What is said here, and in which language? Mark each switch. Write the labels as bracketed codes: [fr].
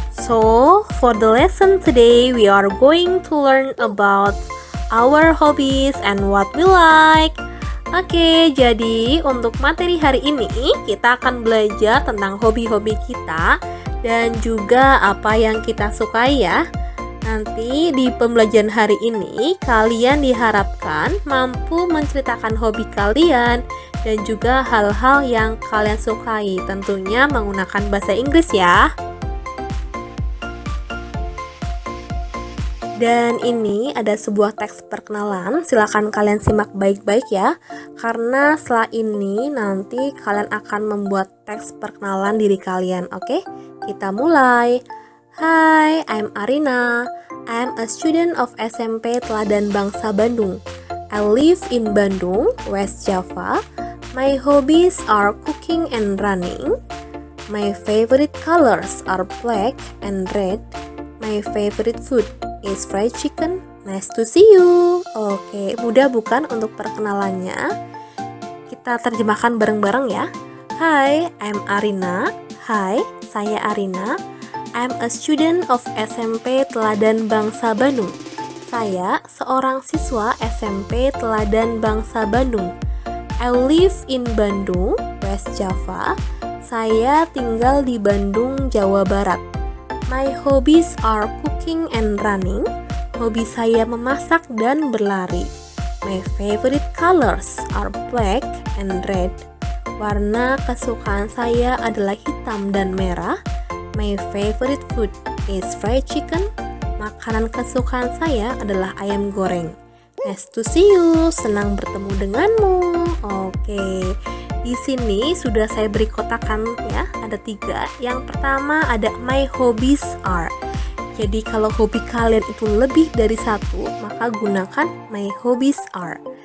[en] So, for the lesson today, we are going to learn about our hobbies and what we like. [id] Oke, jadi untuk materi hari ini kita akan belajar tentang hobi-hobi kita dan juga apa yang kita sukai ya. Nanti di pembelajaran hari ini kalian diharapkan mampu menceritakan hobi kalian dan juga hal-hal yang kalian sukai, tentunya menggunakan bahasa Inggris ya. Dan ini ada sebuah teks perkenalan, silakan kalian simak baik-baik ya. Karena setelah ini nanti kalian akan membuat teks perkenalan diri kalian, oke? Kita mulai. [en] Hi, I'm Arina. I'm a student of SMP Teladan Bangsa Bandung. I live in Bandung, West Java. My hobbies are cooking and running. My favorite colors are black and red. My favorite food is fried chicken. Nice to see you. [id] Oke, mudah bukan untuk perkenalannya? Kita terjemahkan bareng-bareng ya. [en] Hi, I'm Arina. [id] Hai, saya Arina. [en] I'm a student of SMP Teladan Bangsa Bandung. [id] Saya seorang siswa SMP Teladan Bangsa Bandung. [en] I live in Bandung, West Java. [id] Saya tinggal di Bandung, Jawa Barat. [en] My hobbies are cooking and running. [id] Hobi saya memasak dan berlari. [en] My favorite colors are black and red. [id] Warna kesukaan saya adalah hitam dan merah. [en] My favorite food is fried chicken. [id] Makanan kesukaan saya adalah ayam goreng. [en] Nice to see you. [id] Senang bertemu denganmu. Oke. Di sini sudah saya beri kotakan ya. Ada 3. Yang pertama ada [en] my hobbies are. [id] Jadi kalau hobi kalian itu lebih dari 1, maka gunakan my hobbies are.